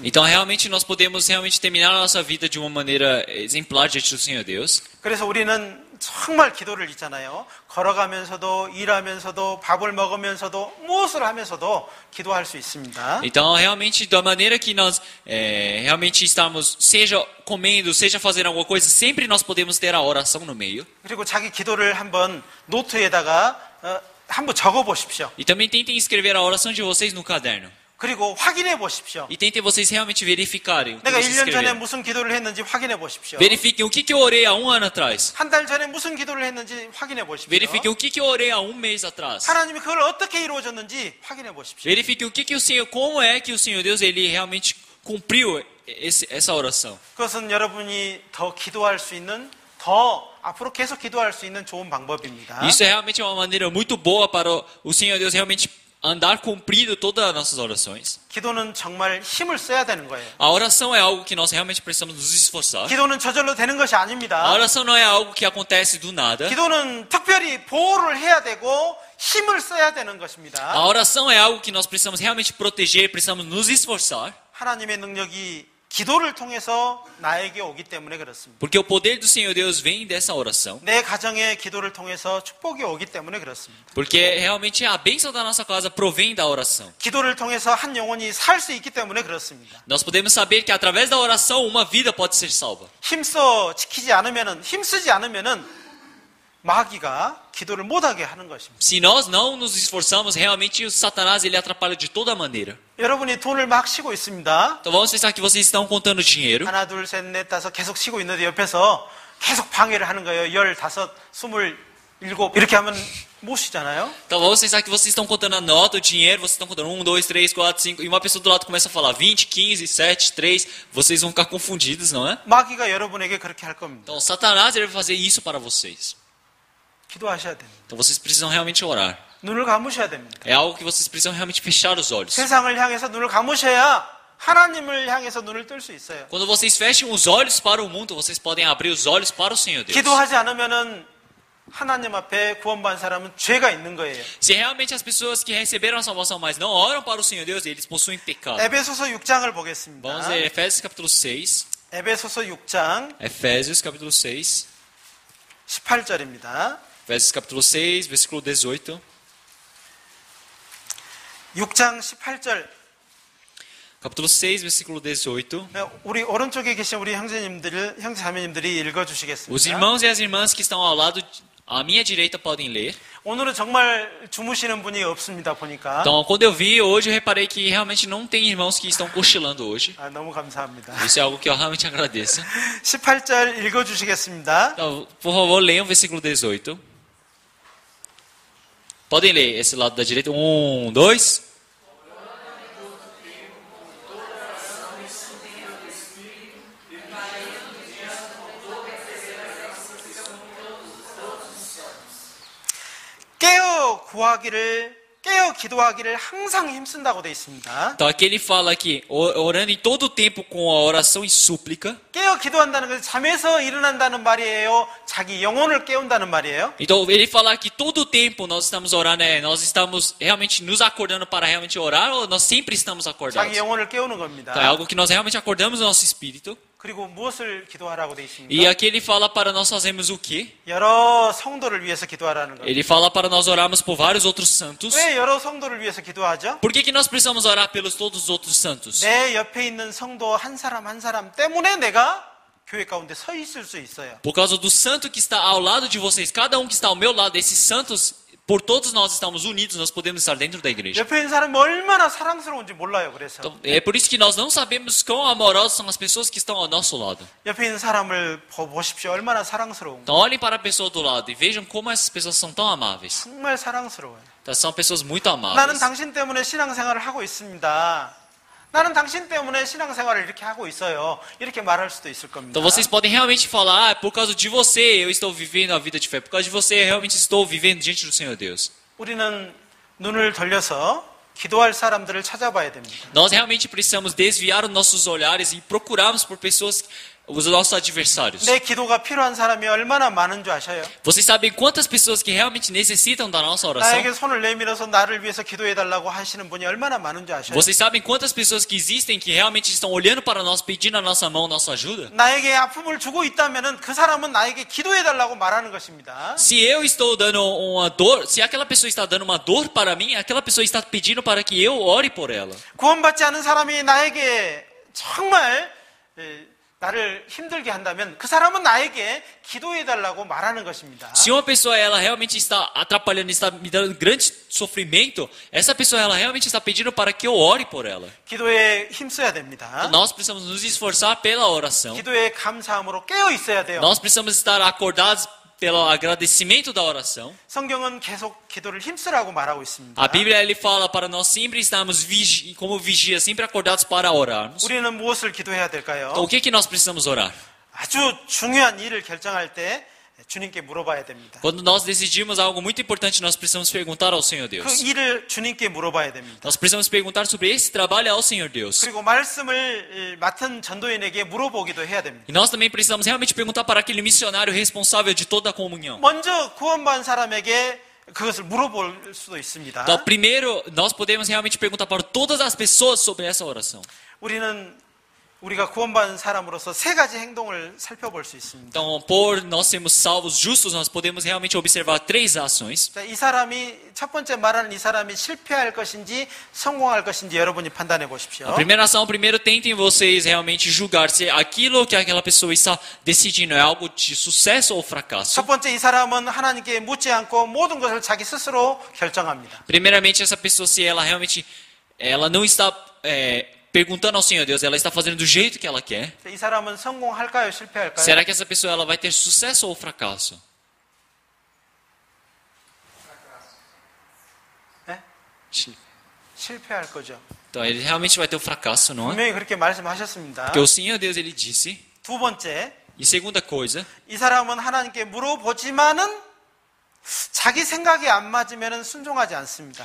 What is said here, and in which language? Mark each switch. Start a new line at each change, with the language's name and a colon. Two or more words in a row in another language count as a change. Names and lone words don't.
Portuguese: Então realmente nós podemos realmente terminar a nossa vida de uma maneira exemplar diante do Senhor Deus.
Korean: 그래서 우리는 정말 기도를 있잖아요. 걸어가면서도 일하면서도 밥을 먹으면서도 무엇을 하면서도 기도할 수 있습니다.
Portuguese: Então, realmente, da maneira que nós realmente estamos, seja comendo, seja fazendo alguma coisa, sempre nós podemos ter a oração no meio.
Korean: 그리고 자기 기도를 한번 노트에다가 한번 적어 보십시오.
Portuguese: E também tentem escrever a oração de vocês no caderno.
Korean: 그리고 확인해 보십시오.
Portuguese: E tentem vocês realmente verificarem o que
Korean: 내가
Portuguese: vocês
Korean: 1년 전에
Portuguese: escreveram.
Korean: 무슨 기도를 했는지 확인해 보십시오.
Portuguese: Verifiquem o que eu orei há 1 ano atrás.
Korean: 한 달 전에 무슨 기도를 했는지 확인해 보십시오.
Portuguese: Verifiquem o que eu orei há 1 mês atrás.
Korean: 하나님이 그걸 어떻게 이루어졌는지 확인해 보십시오.
Portuguese: Verifiquem o que o Senhor, como é que o Senhor Deus, ele realmente cumpriu essa oração.
Korean: 그것은 여러분이 더 기도할 수 있는, 더 앞으로 계속 기도할 수 있는 좋은 방법입니다.
Portuguese: Isso é realmente uma maneira muito boa para o Senhor Deus realmente andar cumprindo todas as nossas orações.
Korean: 기도는 정말 힘을 써야 되는 거예요.
Portuguese: A oração é algo que nós realmente precisamos nos esforçar.
Korean: 기도는 저절로 되는 것이
Portuguese: A
Korean: 아닙니다.
Portuguese: oração não é algo que acontece do nada.
Korean: 기도는 특별히 보호를 해야 되고 힘을 써야 되는
Portuguese: A
Korean: 것입니다.
Portuguese: oração é algo que nós precisamos realmente proteger, precisamos nos esforçar.
Korean: 하나님의 능력이 기도를 통해서 나에게 오기 때문에 그렇습니다.
Portuguese: Porque o poder do Senhor Deus vem dessa oração.
Korean: 내 가정의 기도를 통해서 축복이 오기 때문에 그렇습니다.
Portuguese: Porque realmente a bênção da nossa casa provém da oração.
Korean: 기도를 통해서 한 영혼이 살 수 있기 때문에 그렇습니다.
Portuguese: Nós podemos saber que através da oração uma vida pode ser salva.
Korean: 힘써 지키지 않으면은, 힘쓰지 않으면은 마귀가 기도를 못하게 하는 것입니다.
Portuguese: Se nós não nos esforçamos, realmente o Satanás ele atrapalha de toda maneira.
Korean: 여러분이 돈을 막 쉬고 있습니다.
Portuguese: Então vamos pensar que vocês estão contando dinheiro.
Korean: 하나, 둘, 셋, 넷, 다섯 계속 쉬고 있는데 옆에서 계속 방해를 하는 거예요. 15, 27 이렇게 하면 못 쉬잖아요.
Portuguese: Então vamos pensar que vocês estão contando a nota, o dinheiro, vocês estão contando 1, 2, 3, 4, 5, e uma pessoa do lado começa a falar 20, 15, 7, 3, vocês vão ficar confundidos, não é?
Korean: 마귀가 여러분에게 그렇게 할 겁니다.
Portuguese: Então Satanás ele vai fazer isso para vocês.
Korean: 기도하셔야 됩니다.
Portuguese: Então vocês precisam realmente orar.
Korean: 눈을 감으셔야 됩니다.
Portuguese: É algo que vocês precisam realmente fechar os olhos.
Korean: 세상을 향해서 눈을 감으셔야 하나님을 향해서 눈을 뜰 수 있어요.
Portuguese: Quando vocês fecham os olhos para o mundo, vocês podem abrir os olhos para o Senhor Deus.
Korean: 기도하지 않으면은 하나님 앞에 구원받은 사람은 죄가 있는 거예요.
Portuguese: Se realmente as pessoas que receberam a salvação, mas não oram para o Senhor Deus, eles possuem pecado.
Korean: 에베소서 6장을 보겠습니다.
Portuguese: Vamos ler Efésios capítulo 6.
Korean: 에베소서 6장
Portuguese: Efésios capítulo 6.
Korean: 18절입니다.
Portuguese: Efésios capítulo 6, versículo 18.
Korean: 6장 18절.
Portuguese: Capítulo 6, versículo 18.
Korean: 우리 오른쪽에 계신 우리 형제자매님들이 읽어주시겠습니다.
Portuguese: Os irmãos e as irmãs que estão ao lado, à minha direita, podem ler.
Korean: 오늘은 정말 주무시는 분이 없습니다, 보니까.
Portuguese: Então, quando eu vi hoje, eu reparei que realmente não tem irmãos que estão cochilando hoje.
Korean: 너무 감사합니다.
Portuguese: Isso é algo que eu realmente agradeço.
Korean: 18절 읽어주시겠습니다.
Portuguese: Então, por favor, leiam o versículo 18. Podem ler esse lado da direita. 1, 2.
Korean: 깨어 기도하기를 항상 힘쓴다고 되어 있습니다.
Portuguese: Então aqui ele fala aqui, orando em todo o tempo com a oração e súplica.
Korean: 깨어 기도한다는 것은 잠에서 일어난다는 말이에요? 자기 영혼을 깨운다는 말이에요?
Portuguese: Então ele fala que todo o tempo nós estamos orando, nós estamos realmente nos acordando para realmente orar ou nós sempre estamos acordados?
Korean: 자기 영혼을 깨우는 겁니다.
Portuguese: Então é algo que nós realmente acordamos no nosso espírito.
Korean: 그리고 무엇을 기도하라고 되어 있습니까?
Portuguese: E aqui ele fala para nós fazermos o quê?
Korean: 여러 성도를 위해서 기도하라는 겁니다.
Portuguese: Ele fala para nós orarmos por vários outros santos.
Korean: 왜 여러 성도를 위해서 기도하죠?
Portuguese: Por que nós precisamos orar pelos todos os outros santos?
Korean: 내 옆에 있는 성도 한 사람 한 사람 때문에 내가 교회 가운데 서 있을 수 있어요.
Portuguese: Por causa do santo que está ao lado de vocês, cada um que está ao meu lado, esses santos, por todos nós estamos unidos, nós podemos estar dentro da igreja.
Korean: 옆에 있는 사람이 얼마나 사랑스러운지 몰라요. 그래서
Portuguese: Então, é por isso que nós não sabemos quão amorosas são as pessoas que estão ao nosso lado.
Korean: 옆에 있는 사람을 보십시오. 얼마나 사랑스러운가.
Portuguese: Então olhem para a pessoa do lado e vejam como essas pessoas são tão amáveis.
Korean: 정말 사랑스러워요.
Portuguese: Então, são pessoas muito
Korean: 나는
Portuguese: amáveis.
Korean: 당신 때문에 신앙생활을 하고 있습니다. 나는 당신 때문에 신앙생활을 이렇게 하고 있어요. 이렇게 말할 수도 있을 겁니다.
Portuguese: Então vocês podem realmente falar, por causa de você eu estou vivendo a vida de fé. Por causa de você eu realmente estou vivendo diante do Senhor Deus.
Korean: 우리는 눈을 돌려서 기도할 사람들을 찾아봐야 됩니다.
Portuguese: Nós realmente precisamos desviar os nossos olhares e procurarmos por pessoas os nossos adversários.
Korean: 내 기도가 필요한 사람이 얼마나 많은 줄 아셔요?
Portuguese: Vocês sabem quantas pessoas que realmente necessitam da nossa oração?
Korean: 나에게 손을 내밀어서 나를 위해서 기도해달라고 하시는 분이 얼마나 많은 줄 아셔요?
Portuguese: Vocês sabem quantas pessoas que existem que realmente estão olhando para nós, pedindo a nossa mão, nossa ajuda?
Korean: 나에게 아픔을 주고 있다면은 그 사람은 나에게 기도해달라고 말하는 것입니다.
Portuguese: Se eu estou dando uma dor, se aquela pessoa está dando uma dor para mim, aquela pessoa está pedindo para que eu ore por ela.
Korean: 구원받지 않은 사람이 나에게 정말 나를 힘들게 한다면 그 사람은 나에게 기도해달라고 말하는 것입니다.
Portuguese: Se uma pessoa ela realmente está atrapalhando, está me dando grande sofrimento, essa pessoa ela realmente está pedindo para que eu ore por ela.
Korean: 기도에 힘써야 됩니다.
Portuguese: Nós precisamos nos esforçar pela oração.
Korean: 기도에 감사함으로 깨어 있어야 돼요.
Portuguese: Nós precisamos estar acordados pelo agradecimento da oração.
Korean: 성경은 계속 기도를 힘쓰라고 말하고 있습니다.
Portuguese: A Bíblia ele fala para nós sempre estarmos como vigias, sempre acordados para orarmos.
Korean: 우리는 무엇을 기도해야 될까요?
Portuguese: Então, o que nós precisamos orar?
Korean: 아주 중요한 일을 결정할 때 주님께 물어봐야 됩니다.
Portuguese: Quando nós decidimos algo muito importante, nós precisamos perguntar ao Senhor
Korean: 그
Portuguese: Deus.
Korean: 일을 주님께 물어봐야 됩니다.
Portuguese: Nós precisamos perguntar sobre esse trabalho ao Senhor Deus.
Korean: 그리고 말씀을 맡은 전도인에게 물어보기도 해야 됩니다.
Portuguese: E nós também precisamos realmente perguntar para aquele missionário responsável de toda a comunhão.
Korean: 먼저 구원받은 사람에게 그것을 물어볼 수도 있습니다.
Portuguese: Então, primeiro, nós podemos realmente perguntar para todas as pessoas sobre essa oração.
Korean: 우리가 구원받은 사람으로서 세 가지 행동을 살펴볼 수 있습니다.
Portuguese: Então, por nós sermos salvos justos, nós podemos realmente observar três ações.
Korean: 자, 이 사람이 첫 번째 말하는 이 사람이 실패할 것인지 성공할 것인지 여러분이 판단해 보십시오.
Portuguese: A primeira ação, primeiro tentem vocês realmente julgar se aquilo que aquela pessoa está decidindo é algo de sucesso ou fracasso.
Korean: 첫 번째 이 사람은 하나님께 묻지 않고 모든 것을 자기 스스로 결정합니다.
Portuguese: Primeiramente, essa pessoa, se ela realmente ela não está perguntando ao Senhor Deus, ela está fazendo do jeito que ela quer.
Korean: 이 사람은 성공할까요, 실패할까요?
Portuguese: Será que essa pessoa ela vai ter sucesso ou fracasso?
Korean: 네? 실패할 거죠.
Portuguese: Então ele realmente vai ter o fracasso, não é?
Korean: 분명히 그렇게 말씀하셨습니다.
Portuguese: Porque o Senhor Deus ele disse.
Korean: 두 번째,
Portuguese: E segunda coisa,
Korean: 이 사람은 하나님께 물어보지만은 자기 생각이 안 맞으면 순종하지 않습니다.